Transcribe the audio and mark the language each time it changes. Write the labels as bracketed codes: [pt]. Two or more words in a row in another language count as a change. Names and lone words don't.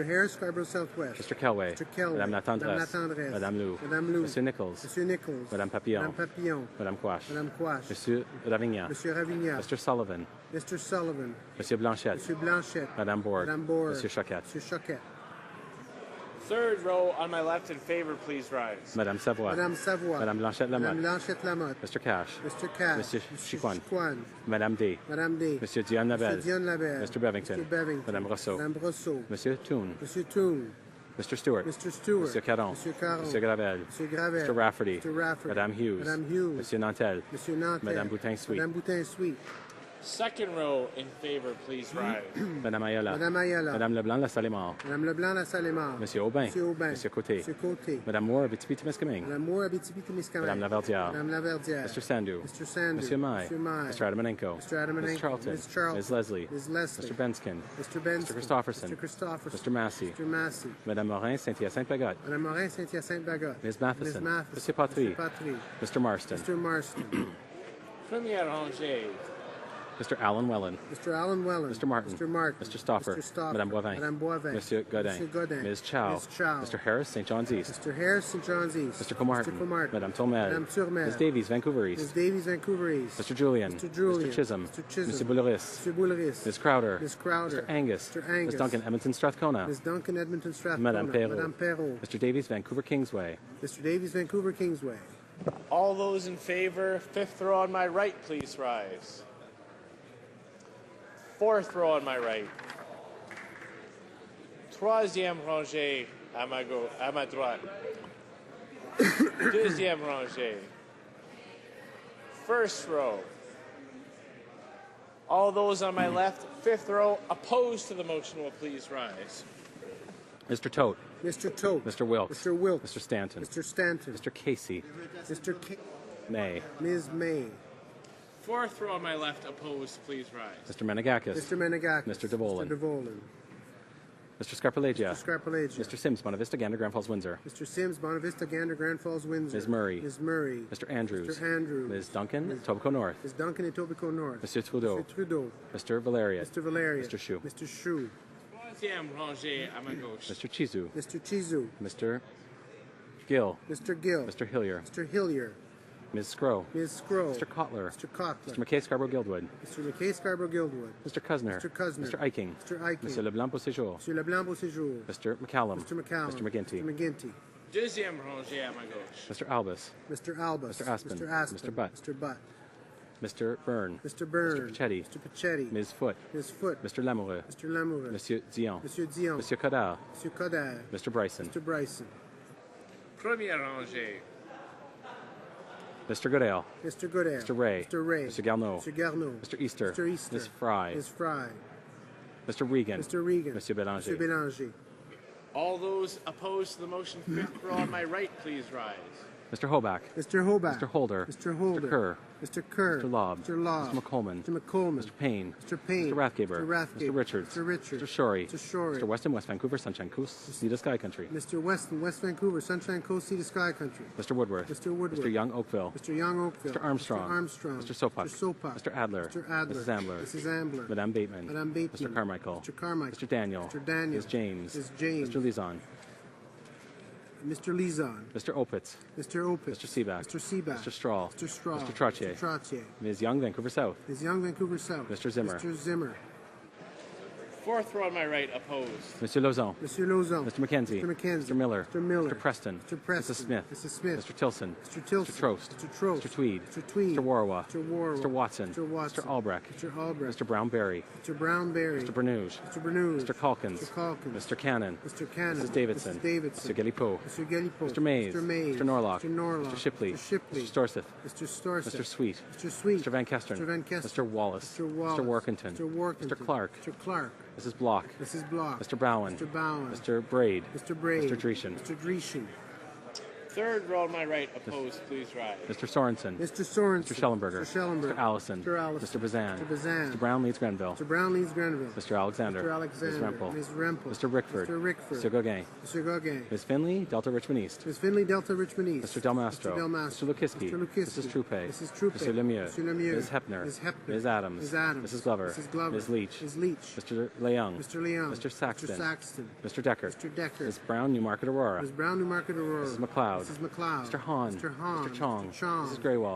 [en] Harris Scarborough Southwest. Mr. Kelway. Mr. Kelway. [fr] Madame Latendresse. Madame Latendresse. Madame Lou. Madame Lou. Monsieur Nichols. Monsieur Nichols. Madame Papillon. Madame Papillon. Madame Quash. Madame Quash. Monsieur Ravignan. Monsieur Ravignan. [en] Mr. Sullivan. Mr. Sullivan. [fr] Monsieur Blanchette. Monsieur Blanchette. Madame Bourg. Madame Bourg. Monsieur Choquette. Monsieur Choquette. [en] Third row on my left in favor, please rise. [fr] Madame Savoie. Madame Savoie. Madame Blanchette-Lamotte. Madame Blanchette-Lamotte. [en] Mr. Cash. Mr. Cash. [fr] Monsieur Chiquan. Chiquan. Madame D. Madame D. Monsieur Dion Labelle. Monsieur Dion Labelle. [en] Mr. Bevington. Mr. Bevington. [fr] Madame Rousseau. Madame Rousseau. Monsieur Toon. Monsieur Toon. [en] Mr. Stewart. Mr. Stewart. [fr] Monsieur Caron. Monsieur Caron. Monsieur Gravel. Monsieur Gravel. [en] Mr. Rafferty. Mr. Rafferty. [fr] Madame Hughes. Madame Hughes. Monsieur Nantel. Monsieur Nantel. Madame Boutin-Sweet. Madame Boutin-Sweet. [en] Second row in favor, please rise. [fr] Madame Ayala. Madame Ayala. Madame Leblanc-Lassalle-Mort. Madame Leblanc-Lassalle-Mort. Monsieur Aubin. Monsieur Aubin. Monsieur Côté. Monsieur Côté. Madame Moore, Abitibi-Témiscamingue. Madame Moore, Abitibi-Témiscamingue. Madame Laverdière. Madame Laverdière. [en] Mr. Sandu. Mr. Sandu. [fr] Monsieur Mai. Monsieur Mai. [en] Mr. Adamanenko. Mr. Adamanenko. Ms. Charlton. Ms. Charlton. Ms. Leslie. Ms. Leslie. Mr. Benskin. Mr. Benson. Mr. Christopherson. Mr. Christopherson. Mr. Massey. Mr. Massey. [fr] Madame Morin, Saint-Hyacinthe-Bagotte. Madame Morin, Saint-Hyacinthe-Bagotte. [en] Ms. Matheson. Ms. Matheson. [fr] Monsieur Patry. [en] Mr. Patry. Mr. Marston. Mr. Marston. [fr] Première rangée. [en] Mr. Alan Wellen. Mr. Alan Wellen. Mr. Martin. Mr. Martin. Mr. Stoffer. Mr. Stoffer. [fr] Madame Boivin. Madame Boivin. Monsieur Godin. Monsieur Godin. [en] Ms. Chow. Ms. Chow. Mr. Harris, St. John's East. Mr. Harris, St. John's East. Mr. Comartin. Mr. Comartin. Madame Tourmel. Madame Tourmel. Ms. Davies, Vancouver East. Ms. Davies, Vancouver East. Mr. Julian. Mr. Julian. Mr. Chisholm. Mr. Chisholm. [fr] Monsieur Bouleris. [en] Mr. Bouleris. Ms. Crowder. Ms. Crowder. Mr. Angus. Mr. Angus. Ms. Duncan, Edmonton, Strathcona. Ms. Duncan, Edmonton, Strathcona. [fr] Madame Perrault. Madame Perrault. [en] Mr. Davies, Vancouver, Kingsway. Mr. Davies, Vancouver, Kingsway. All those in favor, fifth row on my right, please rise. Fourth row on my right. [fr] Troisième rangée à ma droite. Deuxième rangée. [en] First row. All those on my left, fifth row, opposed to the motion will please rise. Mr. Tote. Mr. Tote. Mr. Wilkes. Mr. Wilkes. Mr. Stanton. Mr. Stanton. Mr. Casey. Mr. K. May. Ms. May. Fourth row on my left, opposed, please rise. Mr. Menegakis. Mr. Menegakis. Mr. DeVolen. Mr. DeVolen. Mr. Scarpelagia. Mr. Scarpelagia. Mr. Sims, Bonavista, Gander, Grand Falls, Windsor. Mr. Sims, Bonavista, Gander, Grand Falls, Windsor. Ms. Murray. Ms. Murray. Mr. Andrews. Mr. Andrews. Ms. Duncan, Etobicoke North. Ms. Duncan, Etobicoke North. [fr] Monsieur Trudeau. [en] Mr. Trudeau. Mr. Valeria. Mr. Valeria. Mr. Shu. Mr. Shu. [fr] Troisième rangée à ma gauche. [en] Mr. Chizu. Mr. Chizu. Mr. Gill. Mr. Gill. Mr. Hillier. Mr. Hillier. Ms. Scrow. Ms. Scroll. Mr. Kotler. Mr. Kotler. Mr. McKay Scarborough Guildwood. Mr. McKay Scarborough Guildwood. Mr. Cusner. Mr. Cusner. Mr. Eiking. Mr. Eiking. [fr] Monsieur Leblanc Beauséjour. Monsieur Leblanc Beauséjour. [en] Mr. McCallum. Mr. McCallum. Mr. McGinty. Mr. McGinty. [fr] Deuxième rangée à ma gauche. [en] Mr. Albus. Mr. Albus. Mr. Aspen. Mr. Aspen. Mr. Butt. Mr. Butt. Mr. Byrne. Mr. Byrne. Mr. Pachetti. Mr. Pachetti. Ms. Foote. Ms. Foote. Mr. Lamoureux. Mr. Lamoureux. [fr] Monsieur Dion. Monsieur Dion. Monsieur Codard. Monsieur Codard. [en] Mr. Bryson. Mr. Bryson. [fr] Première rangée. [en] Mr. Goodale. Mr. Goodale. Mr. Ray. Mr. Ray. Mr. Garneau. Mr. Garneau. Mr. Easter. Mr. Easter. Ms. Fry. Ms. Fry. Mr. Regan. Mr. Regan. [fr] Monsieur Bélanger. Monsieur Bélanger. [en] All those opposed to the motion, fifth row on my right, please rise. Mr. Hoback. Mr. Hoback. Mr. Holder. Mr. Holder. Mr. Kerr. Mr. Kerr. Mr. Lobb. Mr. Lobb. Mr. McColeman. Mr. McColeman. Mr. Payne. Mr. Payne. Mr. Rathgaber. Mr. Rathgaber. Mr. Richards. Mr. Richards. Mr. Shorey. Mr. Shorey. Mr. West and West Vancouver, Sunshine Coast, Sea to Sky Country. Mr. Weston, West Vancouver, Sunshine Coast, Sea to Sky Country. Mr. Woodworth. Mr. Woodworth. Mr. Young Oakville. Mr. Young Oakville. Mr. Armstrong. Mr. Armstrong. Mr. Sopak. Mr. Sopak. Mr. Adler. Mr. Adler. Mrs. Ambler. Mrs. Ambler. [fr] Madame Bateman. Madame Bateman. [en] Mr. Carmichael. Mr. Carmichael. Mr. Daniel. Mr. Daniel. Ms. James. Ms. James. Mr. Lizon. Mr. Lizon. Mr. Opitz. Mr. Opitz. Mr. Seaback. Mr. Seaback. Mr. Strahl. Mr. Strahl. Mr. Trottier. Mr. Trottier. Ms. Young, Vancouver South. Ms. Young, Vancouver South. Mr. Zimmer. Mr. Zimmer. Fourth row on my right, opposed. [fr] Monsieur Lauzon. [en] Mr. Lauzon. Mr. McKenzie. Mr. McKenzie. Mr. Miller. Mr. Miller. Mr. Preston. Mr. Preston. Mrs. Smith. Mrs. Smith. Mr. Tilson. Mr. Tilson. Mr. Trost. Mr. Trost. Mr. Tweed. Mr. Tweed. Mr. Warwa. Mr. Warwa. Mr. Watson. Mr. Watson. Mr. Albrecht. Mr. Albrecht. Mr. Brown-Berry. Mr. Brown-Berry. Mr. Bernouge. Mr. Bernouge. Mr. Calkins. Mr. Calkins. Mr. Cannon. Mr. Cannon. Mrs. Davidson. Mrs. Davidson. Mr. Gillipo. Mr. Gillipo. Mr. Mays. Mr. Mays. Mr. Norlock. Mr. Norlock. Mr. Shipley. Mr. Shipley. Mr. Storseth. Mr. Storseth. Mr. Sweet. Mr. Sweet. Mr. Van Kesteren. Mr. Van Kesteren. Mr. Wallace. Mr. Wallace. Mr. Workington. Mr. Workington. Mr. Clark. Mr. Clark. Mrs. Block. Mrs. Block. Mr. Bowen. Mr. Bowen. Mr. Braid. Mr. Braid. Mr. Dreeshen. Mr. Dreeshen. Third row on my right, opposed, please rise. Mr. Sorensen. Mr. Sorensen. Mr. Schellenberger. Mr. Schellenberger. Mr. Allison. Mr. Allison. Mr. Bazan. Mr. Bazan. Mr. Brown Leeds Grenville. Mr. Brown Leeds Grenville. Mr. Alexander. Mr. Alexander. Ms. Rempel. Ms. Rempel. Mr. Rickford. Mr. Rickford. Mr. Gauguin. Mr. Gauguin. Ms. Finley, Delta Richmond East. Ms. Finley, Delta Richmond East. Mr. Del Mastro. Mr. Del Mastro. Mr. Lukiski. Mr. Lukiski. Mrs. Troupe. Mrs. Troupe. Mr. Lemieux. Mr. Lemieux. Ms. Hepner. Ms. Hepner. Ms. Adams. Ms. Adams. Mrs. Glover. Mrs. Glover. Ms. Leach. Ms. Leach. Mr. Leung. Mr. Leung. Mr. Saxton. Mr. Saxton. Mr. Decker. Mr. Decker. Ms. Brown, Newmarket Aurora. Ms. Brown, Newmarket Aurora. Mrs. McLeod. Mrs. McLeod. Mr. Hahn. Mr. Hahn. Mr. Chong. Mr. Chong. Mrs. Greywall.